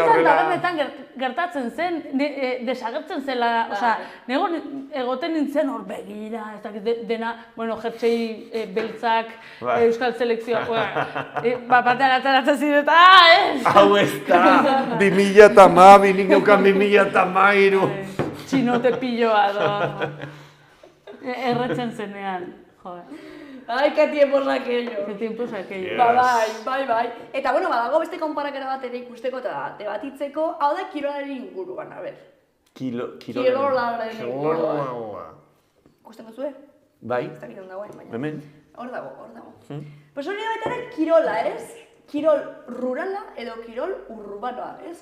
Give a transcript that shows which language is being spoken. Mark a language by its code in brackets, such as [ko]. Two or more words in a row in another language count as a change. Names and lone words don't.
[eu] Batzutan tabernetan gertatzen zen, desagertzen zela, osea, nego egoten nintzen hor begira, ez dakit dena, bueno, jertsei beltzak, euskal selekzioa, batean ateratzen ziren, ez! Hau ez da, 2012, nik neukan 2013. Txinote piloa, erretzen zenean, joder. [es] Ai, que tiempos aquello. Que tiempos aquello. [eu] Bai. Eta, bueno, badago beste konparakera bat ere ikusteko eta debatitzeko, hau da kirolaren inguruan, a ber. Kirolaren inguruan. Ikusten duzue? Bai. Ez dakit hon dagoen, baina. Hemen. Hor dago. Pues hori da baita ere kirola, ez? Kirol rurala edo kirol urbanoa, ez?